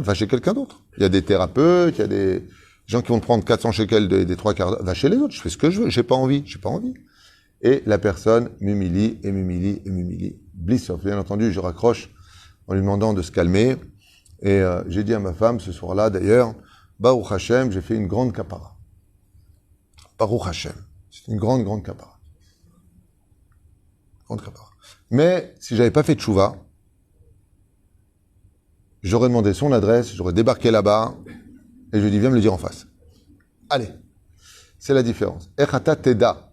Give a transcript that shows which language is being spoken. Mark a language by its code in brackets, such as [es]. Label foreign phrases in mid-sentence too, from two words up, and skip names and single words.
[fr] Va chez quelqu'un d'autre. Il y a des thérapeutes, il y a des gens qui vont te prendre 400 shekels des 3 quarts d'heure. Va chez les autres. Je fais ce que je veux. J'ai pas envie. Et la personne m'humilie. Blissoff. Bien entendu, je raccroche en lui demandant de se calmer. Et j'ai dit à ma femme ce soir-là, d'ailleurs, [he] ברוך השם, [fr] j'ai fait une grande kapara. [he] ברוך השם. [fr] C'est une grande kapara. Grande kapara. Mais si j'avais pas fait de tchouva, j'aurais demandé son adresse, j'aurais débarqué là-bas, et je lui ai dit, viens me le dire en face. Allez. C'est la différence. [he] עכשיו תדע.